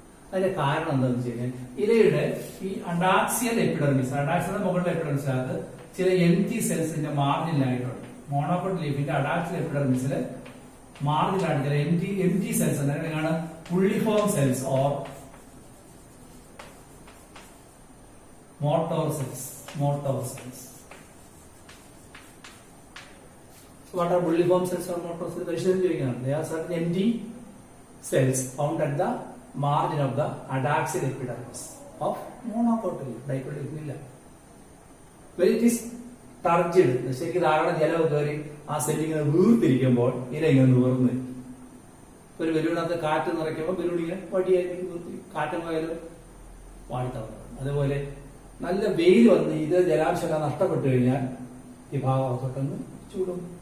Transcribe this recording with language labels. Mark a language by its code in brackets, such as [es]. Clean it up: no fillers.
[ml] അതിന്റെ കാരണം എന്താണെന്ന് വെച്ച് കഴിഞ്ഞാൽ, ഇലയുടെ ഈ അഡാക്സിയൽ എപ്പിഡെർമിസ്, അഡാക്സിയൽ മുകളിലെ എപ്പിഡെർമിസിനകത്ത് ചില എംറ്റി സെൽസിന്റെ മാർജിനായിട്ടുണ്ട്. മോണോക്കോട്ട് ലീഫിന്റെ അഡാക്സിയൽ എപ്പിഡെർമിസില് മാർജിനാണ് ചില എംറ്റി സെൽസ്. അങ്ങനെയാണ് പുള്ളിഫോം cells or motor cells. [en] What are bulliform cells or motor cells? [ml] പരിശോധന ചോദിക്കുകയാണ്. [en] They are certain empty cells found at the margin of the adaxial epidermis of monocot leaf. Dicot leaf ഇല്ല. When it is turgid, [ml] ശരിക്കും ധാരാളം ജലം കയറി ആ സെല്ലിങ്ങനെ വീർത്തിരിക്കുമ്പോൾ ഇല ഇങ്ങനെ വീർന്ന് വരും. ഒരു ബലൂണിനകത്ത് കാറ്റ് നിറയ്ക്കുമ്പോൾ ബലൂൺ ഇങ്ങനെ വടിയായിരിക്കും വീർത്തി, കാറ്റ് പോയാലും വാടിത്തളർന്നു. അതുപോലെ നല്ല വെയിൽ വന്ന് ഇത് ജലാംശം നഷ്ടപ്പെട്ടു കഴിഞ്ഞാൽ ഈ ഭാഗത്തൊട്ടൊന്ന് ചൂടും.